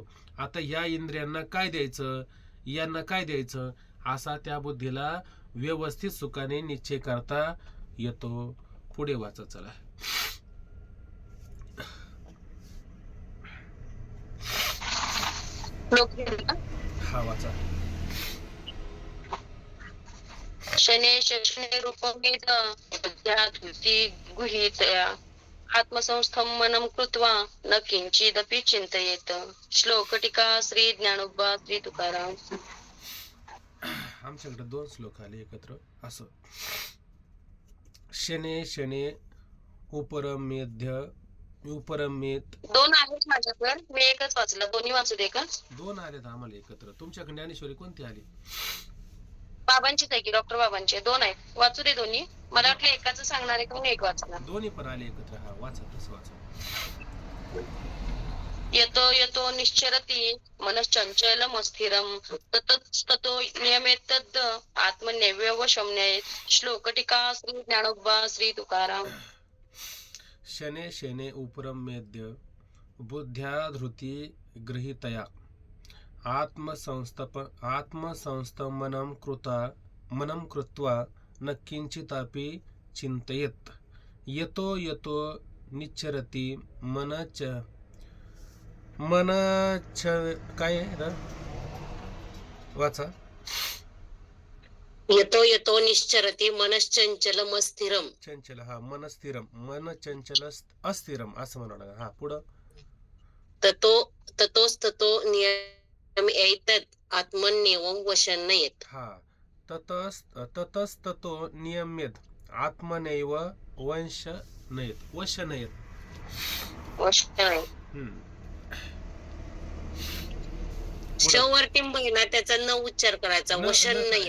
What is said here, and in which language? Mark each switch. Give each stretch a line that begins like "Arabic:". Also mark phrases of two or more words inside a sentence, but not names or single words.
Marathi: आता या इंद्रियांना काय द्यायचं, यांना काय द्यायचं, असा त्या बुद्धीला व्यवस्थित सुखाने निश्चय करता येतो. पुढे वाचा चला. हा वाचा.
Sanskrit: शने शने रूपमेद धृती गुहित आत्मसंस्थं मनम कृत्वा न किंचिदपि चिंतयेत.
Marathi: श्लोक टीका श्री ज्ञानोबा श्री तुकाराम. आमच्याकडे 2 श्लोक आले एकत्र असं.
Sanskrit: शने शने उपरमेध्य उपरमेत
Marathi: 2 आहेत माझ्याकडे, मी एकच वाचला. दोन्ही वाचू दे का? 2 आलेत आम्हाला एकत्र. तुमच्याकडे ज्ञानेश्वरी कोणती आली? बाबांचीच आहे की, डॉक्टर बाबांची 2 आहेत. वाचू दे दोन्ही. मला वाटलं एकाच सांगणार आहे का, मी एक वाचला. दोन्ही पण आले एकत्र. हा वाचा, तसं वाचा.
Sanskrit: यतो यतो निश्चरति मनश्चंचलम अस्थिरम ततो नियमेतद् आत्मनैवशं न्ययेत.
Marathi: श्लोक टीका श्री ज्ञानोबा श्री तुकाराम.
Sanskrit: शने शने उपरमेद्य बुद्ध्या धृती गृहीतया आत्मसंस्थमनं कृत्वा न किंचितापि चिंतयेत. यतो यतो निच्चरति मनच
Marathi: काय आहे वाचा.
Sanskrit: यतो यतो निश्चरति मनश्चंचलम अस्थिरम.
Marathi: चंचल, हा मन स्थिरम,
Sanskrit: मन चंचल अस्थिरम
Marathi: असं म्हणावं लागेल. हा पुढं. ततोस्ततो नियमेतद् आत्मन्येवं वशं नयेत. हा ततस्ततो नियमेत आत्मनैव वश नयेत. वरती महिना त्याचा न उच्चार करायचा, वशन नाही.